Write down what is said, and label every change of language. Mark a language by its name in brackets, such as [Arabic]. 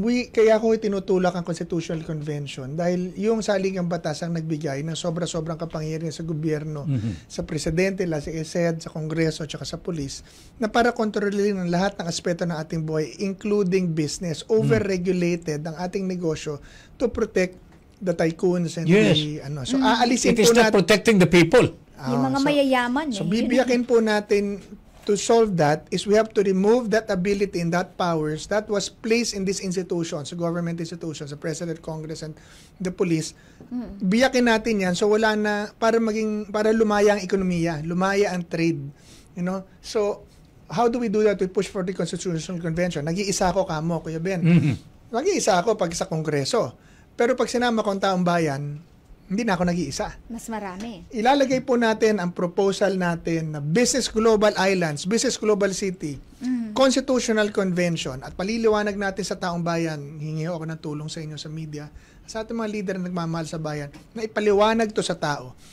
[Filipino] Kaya ko tinutulak ang Constitutional Convention dahil yung saligang batas ang nagbigay ng sobra-sobrang kapangyarihan sa gobyerno, sa presidente, sa ESED, sa Kongreso, at sa pulis, na para kontrolin ang lahat ng aspeto ng ating buhay, [English] including business, [Filipino] over-regulated ang ating negosyo [English] to protect the tycoons and [Filipino] So, aalisin [English] It is not protecting the people. [Filipino] Yung mga mayayaman. [English] So, [Filipino] bibiyakin po natin [English] to solve that is we have to remove that ability and that powers that was placed in these institutions, so government institutions, the President, Congress, and the police. [Filipino] Biyakin natin yan so wala na, para lumaya ang ekonomiya, lumaya ang trade. [English] So, how do we do that? We push for the Constitutional Convention. [Filipino] Nag-iisa ako kamo, Kuya Ben. Nag-iisa ako pag sa Kongreso. Pero pag sinama ko ang taong bayan, Hindi na ako nag-iisa. Mas marami. Ilalagay po natin ang proposal natin na Business Global Islands, Business Global City, Constitutional Convention, at paliliwanag natin sa taong bayan, hingi ako ng tulong sa inyo sa media, sa ating mga leader na nagmamahal sa bayan, na ipaliwanag to sa tao.